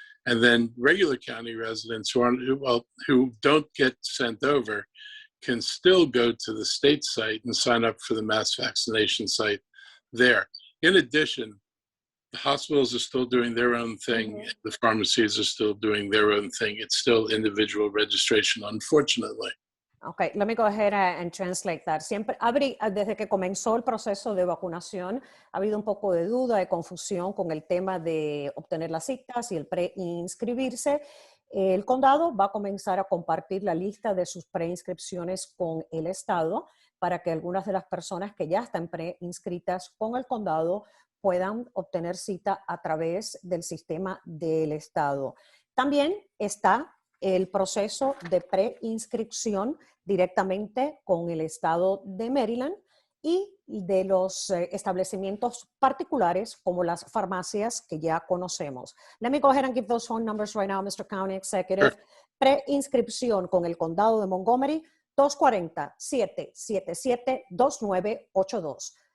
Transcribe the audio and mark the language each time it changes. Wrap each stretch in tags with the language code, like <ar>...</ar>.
<en>And then regular county residents who don't get sent over can still go to the state site and sign up for the mass vaccination site there. In addition, the hospitals are still doing their own thing. Mm-hmm. The pharmacies are still doing their own thing. It's still individual registration, unfortunately. Okay, let me go ahead and translate that.</en> <es>Siempre, desde que comenzó el proceso de vacunación, ha habido un poco de duda, de confusión con el tema de obtener las citas y el preinscribirse. El condado va a comenzar a compartir la lista de sus preinscripciones con el estado para que algunas de las personas que ya están preinscritas con el condado puedan obtener cita a través del sistema del estado. También está el proceso de preinscripción directamente con el estado de Maryland y de los establecimientos particulares como las farmacias que ya conocemos.</es> <en>Let me go ahead and give those phone numbers right now, Mr. County Executive. Sure.</en> <es>Preinscripción con el condado de Montgomery, 240-777-2982.</es>